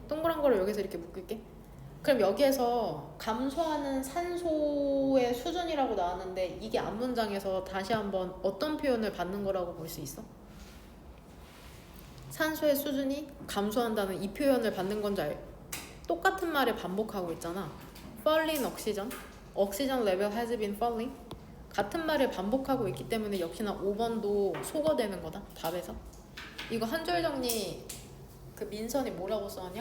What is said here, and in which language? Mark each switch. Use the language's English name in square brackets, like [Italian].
[Korean] 동그란 거를 여기서 이렇게 묶을게. 그럼 여기에서 감소하는 산소의 수준이라고 나왔는데 이게 앞문장에서 다시 한번 어떤 표현을 받는 거라고 볼 수 있어? 산소의 수준이 감소한다는 이 표현을 받는 건지 똑같은 말을 반복하고 있잖아. [English] falling oxygen level has been falling. [Korean] 같은 말을 반복하고 있기 때문에 역시나 5번도 소거되는 거다. 답에서. 이거 한 줄 정리 그 민선이 뭐라고 써왔냐?